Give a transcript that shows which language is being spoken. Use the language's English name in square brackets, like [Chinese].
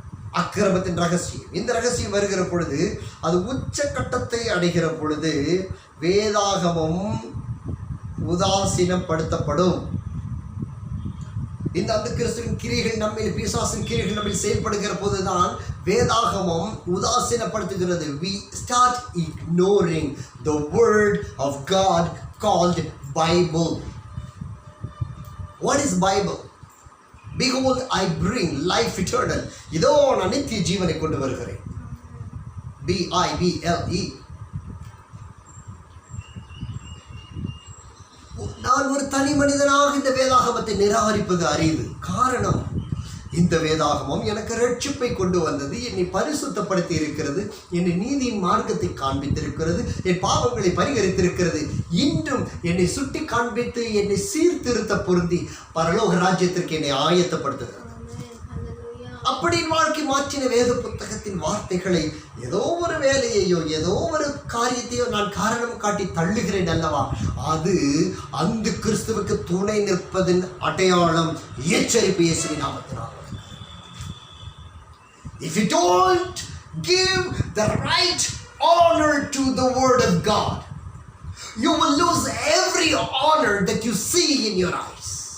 [Tamil] அக்கிரமத்தின் ரகசியம். இந்த ரகசியம் வருகிற பொழுது, அது உச்சக்கட்டத்தை அடைகிற பொழுது வேதாகமம் உதாசீனப்படுத்தப்படும். இந்த அந்த கிறிஸ்துவின் கிரியைகள் நம்மில், பிசாசின் கிரியைகள் நம்மில் செயல்படுகிற போதுதான் வேதாகமம் உதாசீனப்படுத்துகிறது. [English] We start ignoring the word of God called Bible. What is Bible? Behold, I bring life eternal. [Tamil] இதோ நான் நித்திய ஜீவனை கொண்டு வருகிறேன். BIBLE. நான் ஒரு தனி மனிதனாக இந்த வேதாகமத்தை நிராகரிப்பது அறிவு. காரணம், இந்த வேதாகமம் எனக்கு ரட்சிப்பை கொண்டு வந்தது, என்னை பரிசுத்தப்படுத்தி இருக்கிறது, என்னை நீதியின் மார்க்கத்தை காண்பித்திருக்கிறது, என் பாவங்களை பரிகரித்திருக்கிறது, இன்றும் என்னை சுட்டி காண்பித்து என்னை சீர்திருத்த பொருந்தி பரலோக ராஜ்யத்திற்கு என்னை ஆயத்தப்படுத்துகிறது. அப்படி வாழ்க்கை மாற்றின வேத புத்தகத்தின் வார்த்தைகளை ஏதோ ஒரு வேலையையோ ஏதோ ஒரு காரியத்தையோ நான் காரணம் காட்டி தள்ளுகிறேன் அல்லவா, அது அந்த கிறிஸ்துவுக்கு துணை நிற்பதின் அடையாளம். எச்சரிப்பு இயேசுவின் நாமத்தினால். [English] If you don't give the right honor to the word of God, you will lose every honor that you see in your eyes.